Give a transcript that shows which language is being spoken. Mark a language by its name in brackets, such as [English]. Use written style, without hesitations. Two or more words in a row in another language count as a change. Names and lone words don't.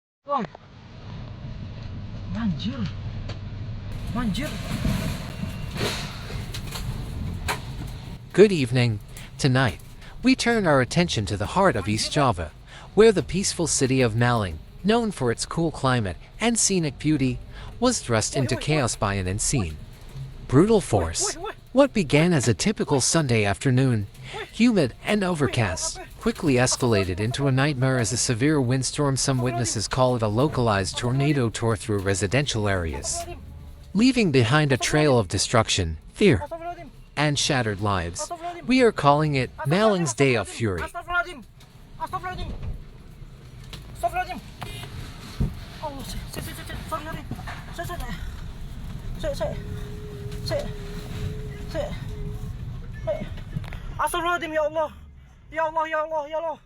[Indonesian] Oh, banjir. Banjir. [English] Good evening. Tonight, we turn our attention to the heart of East Java, where the peaceful city of Malang, known for its cool climate and scenic beauty, was thrust into chaos by an unseen, brutal force. What began as a typical Sunday afternoon, humid and overcast, quickly escalated into a nightmare as a severe windstorm, some witnesses call it a localized tornado, tore through residential areas, leaving behind a trail of destruction, fear, and shattered lives. We are calling it Malang's Day of Fury. [Arabic] أستغفر الله العظيم. أستغفر الله العظيم. أستغفر الله العظيم. Allah, sorry. أستغفر الله العظيم, يا الله. يا الله، يا الله، يا الله.